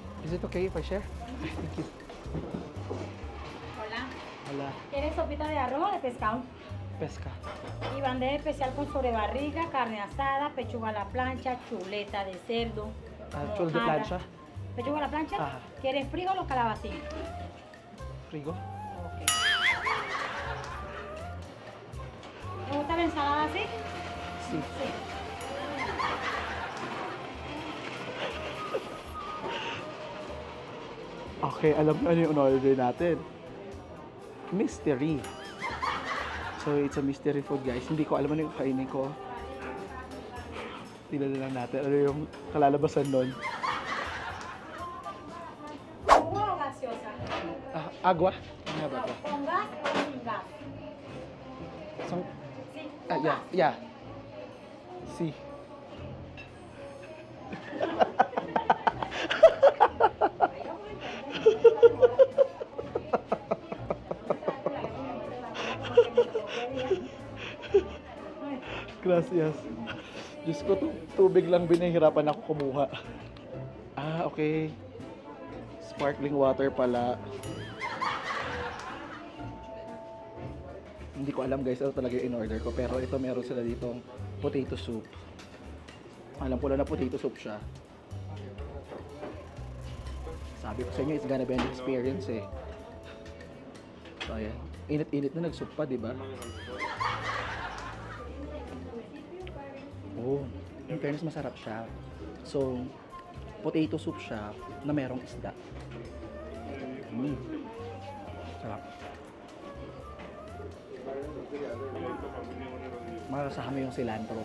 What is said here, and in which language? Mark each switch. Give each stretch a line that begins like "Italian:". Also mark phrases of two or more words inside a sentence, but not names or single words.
English: Is it okay if I share? Thank you.
Spanish: Hola. Hola. ¿Quieres sopita de arroz o de pescado? Pesca. Y bandeja especial con sobrebarriga, carne asada, pechuga a la plancha, chuleta de cerdo. Chul de mojada. plancha. ¿Pechuga a la plancha? Ajá. ¿Quieres frío o calabacín? Frigo. Ok. ¿Te gusta la ensalada así? Sí. Sí.
Filipino: Okay, alam mo ano yung order natin.
English: Mystery. So, it's a mystery food, guys.
Filipino: Hindi ko alam ano yung kainin ko. Tingnan na lang natin ano yung kalalabasan nun.
Spanish: ¿Jugo o gaseosa? Agua?
Filipino: Ano ba ito?
Spanish: ¿Con gas o sin gas?
Filipino: Isang...
Spanish: Sí, Ah, con
English: yeah,
Spanish: gas. yeah. Si. Gracias.
Filipino: Diyos ko, tubig lang binahirapan ako kumuha.
English: Ah, okay. Sparkling water pala.
Filipino: Hindi ko alam guys ano talaga yung in-order ko. Pero ito meron sila ditong
English: potato soup.
Filipino: Alam ko lang na
English: potato soup
Filipino: siya. Sabi ko sa inyo,
English: it's gonna be an experience eh.
Filipino: So ayan. Init-init na nag-soup pa, di ba? Oh,
English: in fairness
Filipino: masarap siya. So,
English: potato soup
Filipino: siya na merong isda. Sarap. Marasahan mo yung cilantro.